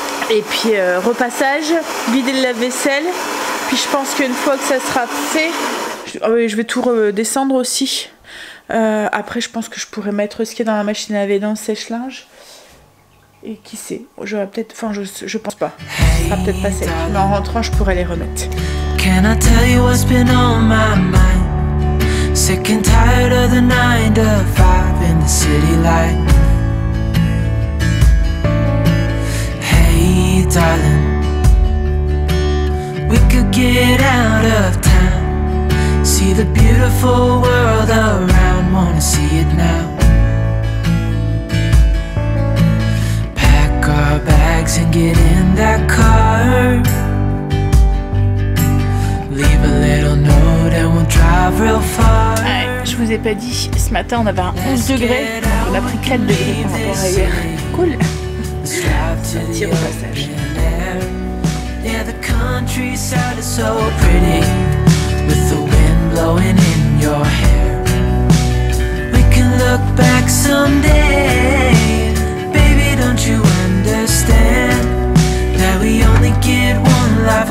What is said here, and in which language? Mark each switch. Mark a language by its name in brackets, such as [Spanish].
[French] Et puis repassage, vider le lave-vaisselle. Puis je pense qu'une fois que ça sera fait, je vais tout redescendre aussi. Après je pense que je pourrais mettre ce qui est dans la machine à laver dans le sèche-linge. Et qui sait, j'aurais peut-être, enfin je pense pas, ça sera peut-être pas sec, mais en rentrant je pourrais les remettre. [English] Can I tell you what's been on my mind? Sick and tired of the 9 to 5 in the city light. Hey darling, we could get out of town, see the beautiful world around, wanna see it now. Pack our bags and get in that car, leave a little note and we'll drive real far. [French] Ouais, je vous ai pas dit, ce matin on avait un 11 degrés, on a pris 4 degrés par rapport à hier. Cool. C'est un petit repassage. [English] Yeah, the countryside is so pretty, with the wind blowing in your hair. We can look back someday, baby, don't you understand that we only get one life?